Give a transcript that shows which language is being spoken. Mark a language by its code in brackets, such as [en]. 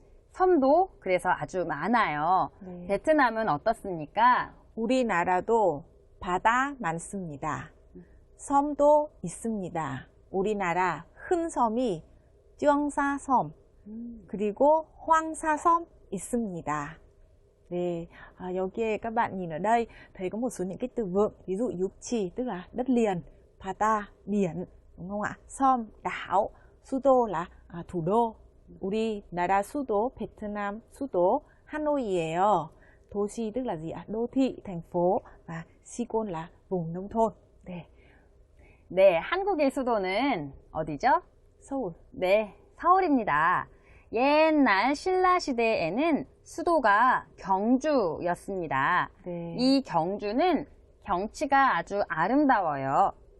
[ko] 섬도 그래서 아주 많아요. 네. 베트남은 어떻습니까? 우리나라도 바다 많습니다. 섬도 있습니다. 우리나라 큰 섬이 쩡사섬 그리고 황사섬 있습니다. 네, 여기에 [vi] các bạn nhìn ở đây thấy có một số những cái từ vựng, ví dụ 육지 tức là đất liền, 바다 biển, đúng không ạ? 섬 đảo, 수도 là thủ đô. [ko] 우리나라 수도 베트남 수도 하노이예요. [vi] 도시 tức là gì ạ? Đô thị, thành phố và 시골 là vùng nông thôn. [ko] 네. 네, 한국의 수도는 어디죠? 서울. 네, 서울입니다. 옛날 신라 시대에는 수도가 경주였습니다. 네. 이 경주는 경치가 아주 아름다워요.